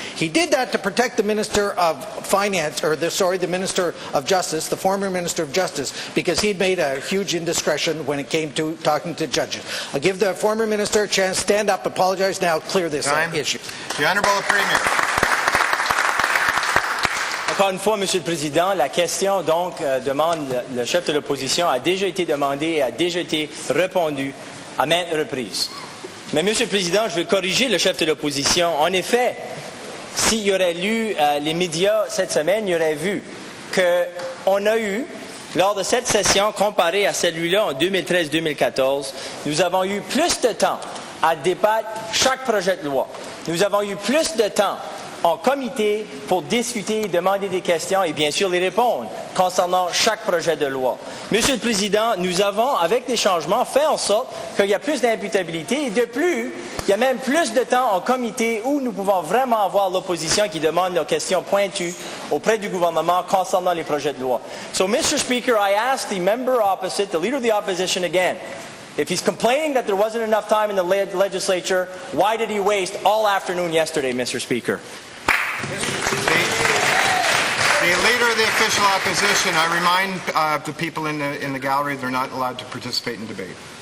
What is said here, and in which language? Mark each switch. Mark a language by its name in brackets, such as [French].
[English] He did that to protect the Minister of Finance, or the Minister of Justice, the former Minister of Justice, because he'd made a huge indiscretion when it came to talking to judges. I'll give the former Minister a chance to stand up, apologize now, clear this issue. The Honourable Premier. [French] Encore une fois, Monsieur le Président, la question donc demande le chef de l'opposition a déjà été demandée et a déjà été répondue à maintes reprises. Mais Monsieur le Président, je veux corriger le chef de l'opposition. En effet, s'il y aurait lu les médias cette semaine, il aurait vu qu'on a eu, lors de cette session comparée à celui-là en 2013-2014, nous avons eu plus de temps à débattre chaque projet de loi. Nous avons eu plus de temps en comité pour discuter, demander des questions et bien sûr les répondre concernant chaque projet de loi. Monsieur le Président, nous avons, avec des changements, fait en sorte qu'il y a plus d'imputabilité et de plus, il y a même plus de temps en comité où nous pouvons vraiment avoir l'opposition qui demande leurs questions pointues auprès du gouvernement concernant les projets de loi. [English] So, Mr. Speaker, I ask the member opposite, the Leader of the Opposition again, if he's complaining that there wasn't enough time in the legislature, why did he waste all afternoon yesterday, Mr. Speaker? The Leader of the Official Opposition, I remind the people in the gallery they're not allowed to participate in debate.